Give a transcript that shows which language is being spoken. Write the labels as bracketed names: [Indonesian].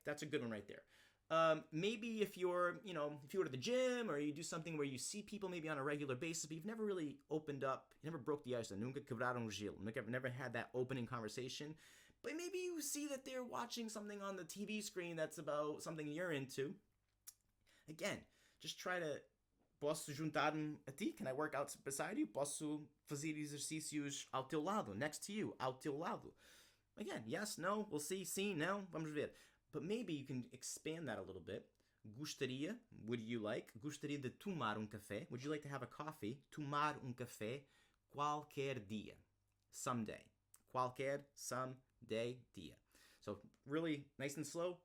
[English] That's a good one right there. Maybe if you go to the gym or you do something where you see people maybe on a regular basis, but you've never really opened up, you never broke the ice, [Portuguese] nunca quebraram o gelo, [English] never had that opening conversation, but maybe you see that they're watching something on the TV screen that's about something you're into. Again, just try to, [Portuguese] posso juntar-me a ti? [English] Can I work out beside you? [Portuguese] Posso fazer exercícios ao teu lado, [English] next to you, [Portuguese] ao teu lado? [English] Again, yes, no, we'll see, [Portuguese] sim, no, vamos ver. [English] But maybe you can expand that a little bit. Gostaria, would you like? [Portuguese] Gostaria de tomar café. [English] Would you like to have a coffee? [Portuguese] Tomar café qualquer dia. Someday. [English] Qualquer, someday, dia. So really nice and slow.